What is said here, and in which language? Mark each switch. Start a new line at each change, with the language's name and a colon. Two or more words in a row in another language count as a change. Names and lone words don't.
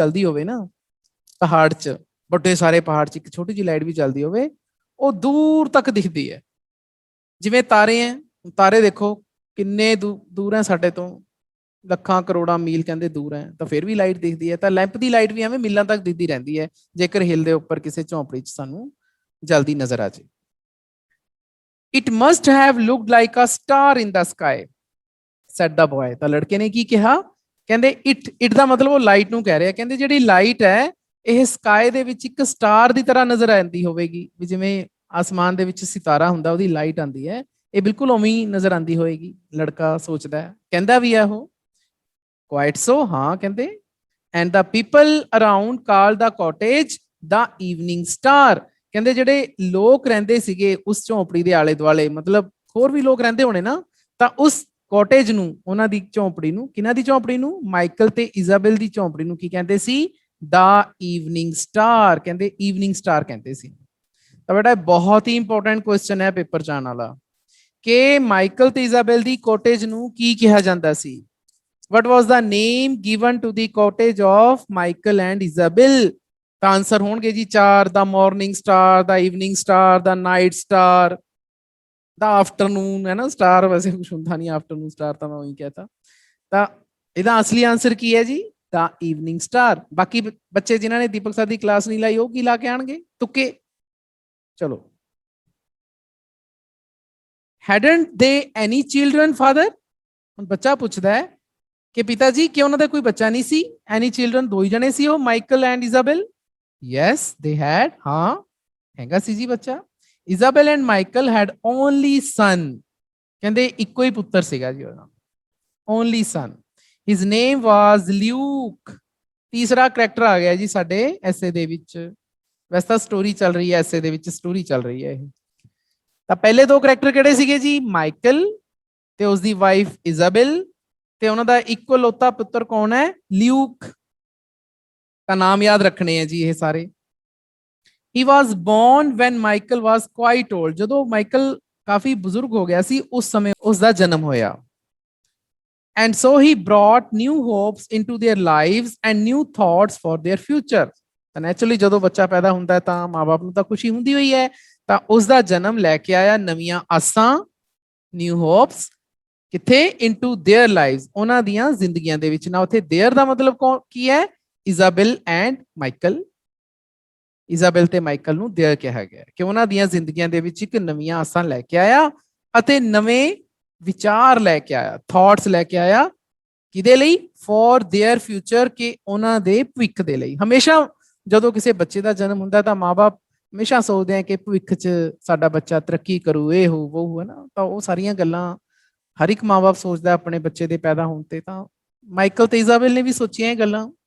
Punjabi: ਜਲਦੀ ਹੋਵੇ ਨਾ ਪਹਾੜ 'ਚ ਵੱਡੇ ਸਾਰੇ ਪਹਾੜ 'ਚ ਇੱਕ ਛੋਟੀ ਜੀ ਲਾਈਟ ਵੀ ਜਲਦੀ ਹੋਵੇ ਉਹ ਦੂਰ ਤੱਕ ਦਿਖਦੀ ਹੈ ਜਿਵੇਂ ਤਾਰੇ ਹੈ ਤਾਰੇ ਦੇਖੋ ਕਿੰਨੇ ਦੂਰ ਹੈ ਸਾਡੇ ਤੋਂ ਲੱਖਾਂ ਕਰੋੜਾਂ ਮੀਲ ਕਹਿੰਦੇ ਦੂਰ ਹੈ ਤਾਂ ਫਿਰ ਵੀ ਲਾਈਟ ਦਿਖਦੀ ਹੈ ਤਾਂ ਲੈਂਪ ਦੀ ਲਾਈਟ ਵੀ ਐਵੇਂ ਮੀਲਾਂ ਤੱਕ ਦਿਖਦੀ ਰਹਿੰਦੀ ਹੈ ਜੇਕਰ ਹਿਲ ਦੇ ਉੱਪਰ ਕਿਸੇ ਝੌਂਪੜੀ 'ਚ ਸਾਨੂੰ ਜਲਦੀ ਨਜ਼ਰ ਆ ਜਾਏ
English: It must have looked like a star in the sky, said the boy.
Punjabi: ਤਾਂ ਲੜਕੇ ਨੇ ਕੀ ਕਿਹਾ ਕਹਿੰਦੇ it ਦਾ ਮਤਲਬ ਉਹ ਲਾਈਟ ਨੂੰ ਕਹਿ ਰਿਹਾ ਕਹਿੰਦੇ ਜਿਹੜੀ ਲਾਈਟ ਹੈ ਇਹ ਸਕਾਈ ਦੇ ਵਿੱਚ ਇੱਕ ਸਟਾਰ ਦੀ ਤਰ੍ਹਾਂ ਨਜ਼ਰ ਆਉਂਦੀ ਹੋਵੇਗੀ ਵੀ ਜਿਵੇਂ ਆਸਮਾਨ ਦੇ ਵਿੱਚ ਸਿਤਾਰਾ ਹੁੰਦਾ ਉਹਦੀ ਲਾਈਟ ਆਉਂਦੀ ਹੈ ਇਹ ਬਿਲਕੁਲ ਉਵੇਂ ਹੀ ਨਜ਼ਰ ਆਉਂਦੀ ਹੋਏਗੀ ਲੜਕਾ ਸੋਚਦਾ ਹੈ ਕਹਿੰਦਾ ਵੀ ਹੈ ਉਹ
English: quite so
Punjabi: ਹਾਂ ਕਹਿੰਦੇ
English: and the people around called the cottage the evening star.
Punjabi: ਕਹਿੰਦੇ ਜਿਹੜੇ ਲੋਕ ਰਹਿੰਦੇ ਸੀਗੇ ਉਸ ਝੌਂਪੜੀ ਦੇ ਆਲੇ ਦੁਆਲੇ ਮਤਲਬ ਹੋਰ ਵੀ ਲੋਕ ਰਹਿੰਦੇ ਹੋਣੇ ਨਾ ਤਾਂ ਉਸ ਕਾਟੇਜ ਨੂੰ ਉਹਨਾਂ ਦੀ ਝੌਂਪੜੀ ਨੂੰ ਕਿਹਨਾਂ ਦੀ ਝੌਂਪੜੀ ਨੂੰ ਮਾਈਕਲ ਤੇ ਇਜ਼ਾਬੈਲ ਦੀ ਝੌਂਪੜੀ ਨੂੰ ਕੀ ਕਹਿੰਦੇ ਸੀ
English: the evening star
Punjabi: ਕਹਿੰਦੇ
English: evening star
Punjabi: ਕਹਿੰਦੇ ਸੀ ਤਾਂ ਬੇਟਾ ਬਹੁਤ ਹੀ
English: important question
Punjabi: ਹੈ ਪੇਪਰ 'ਚ ਆਉਣ ਵਾਲਾ ਕਿ ਮਾਈਕਲ ਤੇ ਇਜ਼ਾਬੈਲ ਦੀ ਕਾਟੇਜ ਨੂੰ ਕੀ ਕਿਹਾ ਜਾਂਦਾ ਸੀ
English: what was the name given to the cottage of Michael and Isabel
Punjabi: ਤਾਂ ਆਨਸਰ ਹੋਣਗੇ ਜੀ 4
English: the morning star the evening star the night star the afternoon
Punjabi: ਹੈ ਨਾ ਸਟਾਰ ਵੈਸੇ ਕੁਝ ਹੁੰਦਾ ਨਹੀਂ
English: afternoon star
Punjabi: ਤਾਂ ਮੈਂ ਉਹੀ ਕਹਤਾ ਤਾਂ ਇਹਦਾ ਅਸਲੀ ਆਨਸਰ ਕੀ ਹੈ ਜੀ
English: the evening star
Punjabi: ਬਾਕੀ ਬੱਚੇ ਜਿਨ੍ਹਾਂ ਨੇ ਦੀਪਕ ਸਰ ਦੀ ਕਲਾਸ ਨਹੀਂ ਲਾਈ ਉਹ ਕੀ ਲਾ ਕੇ ਆਣਗੇ ਤੁੱਕੇ ਚਲੋ
English: hadn't they any children father
Punjabi: ਹੁਣ ਬੱਚਾ ਪੁੱਛਦਾ ਹੈ ਕਿ ਪਿਤਾ ਜੀ ਕਿ ਉਹਨਾਂ ਦਾ ਕੋਈ ਬੱਚਾ ਨਹੀਂ ਸੀ
English: any children
Punjabi: ਦੋ ਹੀ ਜਣੇ ਸੀ ਉਹ ਮਾਈਕਲ ਐਂਡ ਇਜ਼ਾਬੈਲ
English: yes they had
Punjabi: ਹਾਂ ਹੈਗਾ ਸੀ ਜੀ ਬੱਚਾ
English: Isabel and Michael had only son
Punjabi: ਕਹਿੰਦੇ ਇੱਕੋ ਹੀ ਪੁੱਤਰ ਸੀਗਾ ਜੀ ਉਹਦਾ
English: only son his name was Luke
Punjabi: ਤੀਸਰਾ ਕਰੈਕਟਰ ਆ ਗਿਆ ਜੀ ਸਾਡੇ ਐਸੇ ਦੇ ਵਿੱਚ ਵੈਸੇ ਤਾਂ ਸਟੋਰੀ ਚੱਲ ਰਹੀ ਹੈ ਐਸੇ ਦੇ ਵਿੱਚ ਸਟੋਰੀ ਚੱਲ ਰਹੀ ਹੈ ਇਹ ਤਾਂ ਪਹਿਲੇ ਦੋ ਕਰੈਕਟਰ ਕਿਹੜੇ ਸੀਗੇ ਜੀ ਮਾਈਕਲ ਤੇ ਉਸ ਦੀ ਵਾਈਫ ਇਜ਼ਾਬੈਲ ਤੇ ਉਹਨਾਂ ਦਾ ਇਕਲੌਤਾ ਪੁੱਤਰ ਕੌਣ ਹੈ ਲਿਊਕ ਤਾਂ ਨਾਮ ਯਾਦ ਰੱਖਣੇ ਹੈ ਜੀ ਇਹ ਸਾਰੇ
English: he was born when Michael was quite old
Punjabi: ਜਦੋਂ ਮਾਈਕਲ ਕਾਫੀ ਬਜ਼ੁਰਗ ਹੋ ਗਿਆ ਸੀ ਉਸ ਸਮੇਂ ਉਸ ਦਾ ਜਨਮ ਹੋਇਆ
English: and so he brought new hopes into their lives and new thoughts for their future
Punjabi: ਤਾਂ ਨੈਚੁਰਲੀ ਜਦੋਂ ਬੱਚਾ ਪੈਦਾ ਹੁੰਦਾ ਹੈ ਤਾਂ ਮਾਂ-ਬਾਪ ਨੂੰ ਤਾਂ ਖੁਸ਼ੀ ਹੁੰਦੀ ਹੋਈ ਹੈ ਤਾਂ ਉਸ ਦਾ ਜਨਮ ਲੈ ਕੇ ਆਇਆ ਨਵੀਆਂ ਆਸਾਂ
English: new hopes
Punjabi: ਕਿੱਥੇ
English: into their lives
Punjabi: ਉਹਨਾਂ ਦੀਆਂ ਜ਼ਿੰਦਗੀਆਂ ਦੇ ਵਿੱਚ ਨਾ ਉੱਥੇ देयर ਦਾ ਮਤਲਬ ਕੀ ਹੈ ਇਜ਼ਾਬੈਲ ਐਂਡ ਮਾਈਕਲ ਇਜ਼ਾਬੈਲ ਤੇ ਮਾਈਕਲ ਨੂੰ देयर ਕਿਹਾ ਗਿਆ ਕਿ ਉਹਨਾਂ ਦੀਆਂ ਜ਼ਿੰਦਗੀਆਂ ਦੇ ਵਿੱਚ ਇੱਕ ਨਵੀਆਂ ਆਸਾਂ ਲੈ ਕੇ ਆਇਆ ਅਤੇ ਨਵੇਂ ਵਿਚਾਰ ਲੈ ਕੇ ਆਇਆ ਥਾਟਸ ਲੈ ਕੇ ਆਇਆ ਕਿਹਦੇ ਲਈ
English: for their future
Punjabi: ਕਿ ਉਹਨਾਂ ਦੇ ਭਵਿੱਖ ਦੇ ਲਈ ਹਮੇਸ਼ਾ ਜਦੋਂ ਕਿਸੇ ਬੱਚੇ ਦਾ ਜਨਮ ਹੁੰਦਾ ਤਾਂ ਮਾਂ-ਬਾਪ ਹਮੇਸ਼ਾ ਸੋਚਦੇ ਆ ਕਿ ਭਵਿੱਖ 'ਚ ਸਾਡਾ ਬੱਚਾ ਤਰੱਕੀ ਕਰੂ ਇਹ ਹੋ ਉਹ ਹੈ ਨਾ ਤਾਂ ਉਹ ਸਾਰੀਆਂ ਗੱਲਾਂ ਹਰ ਇੱਕ ਮਾਂ-ਬਾਪ ਸੋਚਦਾ ਆਪਣੇ ਬੱਚੇ ਦੇ ਪੈਦਾ ਹੋਣ ਤੇ ਤਾਂ ਮਾਈਕਲ ਤੇ ਇਜ਼ਾਬੈਲ ਨੇ ਵੀ ਸੋਚੀਆਂ ਇਹ ਗੱਲਾਂ